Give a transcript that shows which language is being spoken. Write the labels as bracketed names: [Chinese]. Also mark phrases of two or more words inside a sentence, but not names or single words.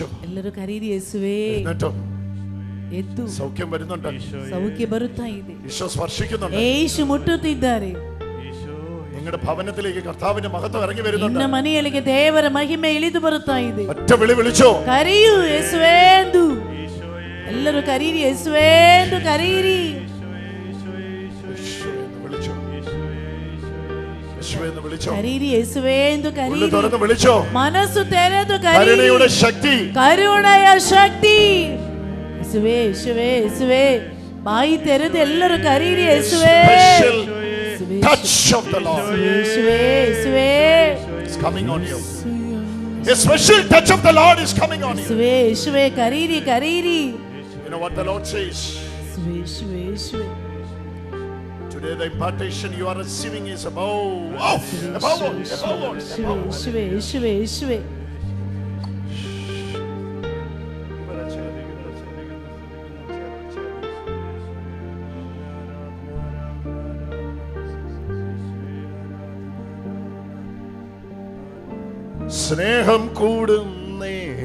[Kannada] ಎಲ್ಲರೂ ಕರೀರಿ, ಯೇಸುವೇ. [Malayalam] എന്നിട്ടും [Kannada] ಎದ್ದು [Malayalam] സൗഖ്യം വരുന്നുണ്ട്. [Kannada] ಸೌಖ್ಯ ಬರುತ್ತಾ ಇದೆ. [Malayalam] ഈശോ സ്പർശിക്കുന്നുണ്ട്. [Kannada] ಯೇಸು ಮುಟ್ಟುತ್ತಿದ್ದಾರೆ. [Malayalam] നിങ്ങളുടെ ഭവനത്തിലേക്ക് കർത്താവിന്റെ മഹത്വം ഇറങ്ങി വരുന്നുണ്ട്. [Kannada] ನಿನ್ನ ಮನೆಯೊಳಗೆ ದೇವರ ಮಹಿಮೆ ಇಳಿದು ಬರುತ್ತಾ ಇದೆ. [Malayalam] ഒറ്റ വിളി വിളിച്ചോ, [Kannada] ಕರೆಯು, ಯೇಸುವೇ ಎಂದು. ಎಲ್ಲರೂ ಕರೀರಿ, ಯೇಸುವೇ ಎಂದು ಕರೀರಿ. ಕರೀರಿ, ಯೇಸುವೇ ಎಂದು ಕರೀರಿ. [Malayalam] വിളിച്ചോ, [Kannada] ಮನಸ್ಸು ತೆರೆದು ಕರೀರಿ. [Malayalam] കരുണയുടെ ശക്തി, [Kannada] ಕರುಣೆಯ ಶಕ್ತಿ. ಯೇಸುವೇ, ಯೇಸುವೇ, ಯೇಸುವೇ. ಬಾಯಿ ತೆರೆದು ಎಲ್ಲರೂ ಕರೀರಿ, ಯೇಸುವೇ. [English] touch of the Lord is coming on you. A special touch of the Lord is coming on you. [Kannada] ಯೇಸುವೇ, ಯೇಸುವೇ, ಕರೀರಿ, ಕರೀರಿ. [English] You know what the Lord says? [Kannada] ಯೇಸುವೇ, ಯೇಸುವೇ. [English] Today the impartation you are receiving is above all. [Kannada] ಯೇಸುವೇ, ಯೇಸುವೇ, ಯೇಸುವೇ. [Malayalam] സ്നേഹം കൂടുന്നേ,